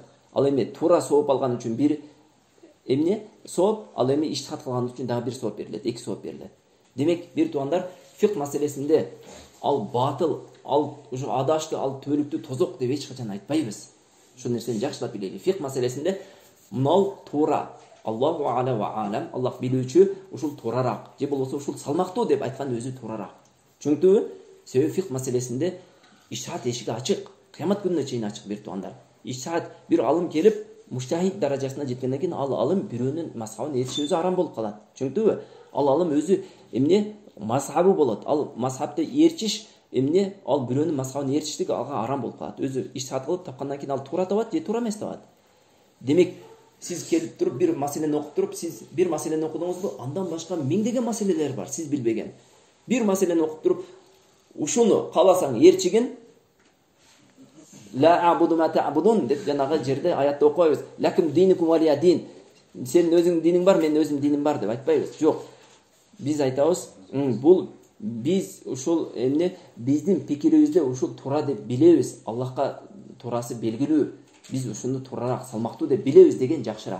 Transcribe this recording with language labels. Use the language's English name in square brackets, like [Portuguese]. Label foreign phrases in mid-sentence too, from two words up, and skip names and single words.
[Kyrgyz] Ал эми туура сооп алган үчүн 1 эмне сооп, ал эми иштихат кылган үчүн дагы 1 сооп берилет, 2 сооп берилет. Демек, бир туугандар, фикх маселесинде ал батыл, ал ушу адашты, ал түбөлүктү тозок деп эч качан айтпайбыз. Ушул нерсени жакшылап билели. Фикх маселесинде мынау туура, [Arabic] الله أعلى وأعلم, [Kyrgyz] Аллах билүүчү, ушул туурарак, же болбосо ушул салмактуу деп айткан өзү туурарак. Түшүнүктүбү? Себеби фикх маселесинде иштихат эшиги ачык, кыямат күнүнө чейин ачык бир туугандар. Иштихат бир алым келип, муштахид даражасына жеткенден кийин ал алым бирөөнүн мазхабын ээрчиши өзү арам болуп калат. Түшүнүктүбү? Ал алым өзү эмне мазхабы болот. Ал мазхабты ээрчиш эмне, ал бирөөнүн мазхабын ээрчиштик ага арам болуп калат. Өзү иштихат кылып тапкандан кийин ал туура табат же туура эмес табат. Демек, сиз келип туруп бир маселени окуп туруп, сиз бир маселени окудуңузбу, андан башка миңдеген маселелер бар, сиз билбеген. Бир маселени окуп туруп, ушуну кааласаң ээрчигин, [Arabic] لا أعبد ما تعبدون [Kyrgyz] деп жанагы жерде аятта окубайбыз. [Arabic] لكم دينكم ولي دين. [Kyrgyz] Сенин өзүңдүн диниң бар, менин өзүмдүн диним бар деп айтпайбыз. Жок. Биз айтабыз, бул биз ушул эмне биздин пикирибизде ушул туура деп билебиз. Аллахка туурасы белгилүү. Биз ушуну туурарак, салмактуу деп билебиз деген жакшыраак.